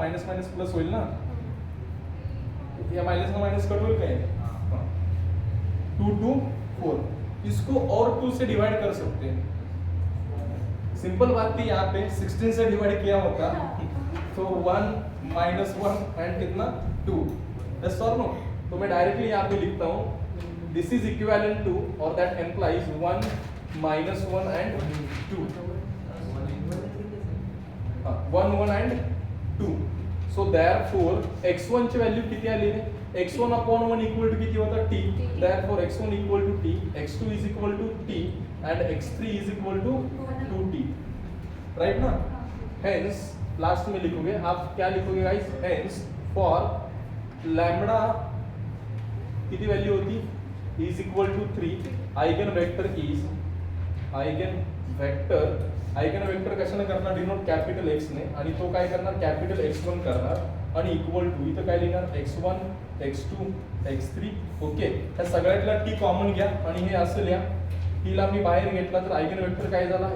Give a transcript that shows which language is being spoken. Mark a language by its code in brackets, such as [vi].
[mr] Minus plus होईल ना, [hi] या माइनस का माइनस कट [mr] होईल काय? [hi] 2 2 4, इसको और 2 से डिवाइड कर सकते हैं। सिंपल बात थी, यहाँ पे 16 से डिवाइड किया होता तो 1 -1 एंड कितना? 2। यस और नो? तो मैं डायरेक्टली यहाँ पे लिखता हूँ, [en] this is equivalent to or that implies 1 -1 and 2, 1 and 2. So therefore [mr] x1 ची व्हॅल्यू किती आली रे? [en] x1 upon 1 equal to [mr] किती होता? [en] t. Therefore x1 equal to t, x2 is equal to t and x3 is equal to 2t. [hi] Right ना? Hence last में लिखोगे आप क्या लिखोगे गाइस? Hence for लैम्बडा [mr] किती वैल्यू होती? [en] is equal to 3, [mr] eigen vector कशाने करणार? डिनोट कॅपिटल x ने, आणि तो काय करणार? कॅपिटल x1 करणार आणि इक्वल टू इथं काय लिहिणार? x1 x2 x3. ओके, त्या सगळ्यातला t कॉमन घ्या आणि हे असं लिहा, t ला मी बाहेर घेतला तर आइगन वेक्टर काय झाला?